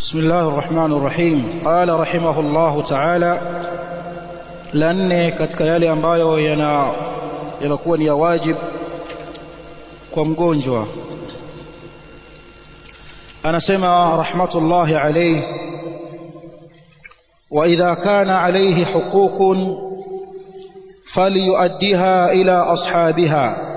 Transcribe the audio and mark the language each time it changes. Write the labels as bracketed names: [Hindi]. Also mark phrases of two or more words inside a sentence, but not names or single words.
[Arabic] بسم الله الرحمن الرحيم. قال رحمه الله تعالى لأن [Swahili] katika yale ambayo yanakuwa ni ya wajib kwa mgonjwa, anasema [Arabic] رحمة الله عليه وإذا كان عليه حقوق فليؤدها إلى أصحابها.